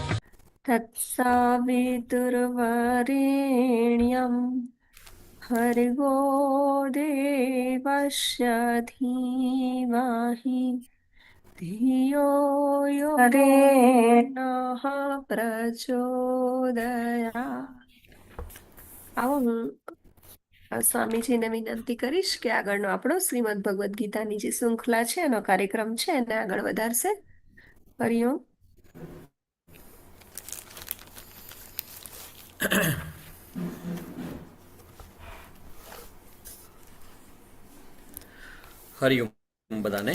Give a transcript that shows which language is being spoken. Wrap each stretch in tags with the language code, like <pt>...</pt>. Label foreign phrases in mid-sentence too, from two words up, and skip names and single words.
<sa>तत्सवितुर्वरेण्यं भर्गो देवस्य धीमहि धियो यो नः प्रचोदयात्।</sa> <gu>આવો હું સ્વામીજીને વિનંતી કરીશ કે આગળનો આપણો શ્રીમદ ભગવદ્ ગીતાની જે શૃંખલા છે એનો કાર્યક્રમ છે એને આગળ વધારશે. હરિઓમ. હરિઓમ બધાને.</gu>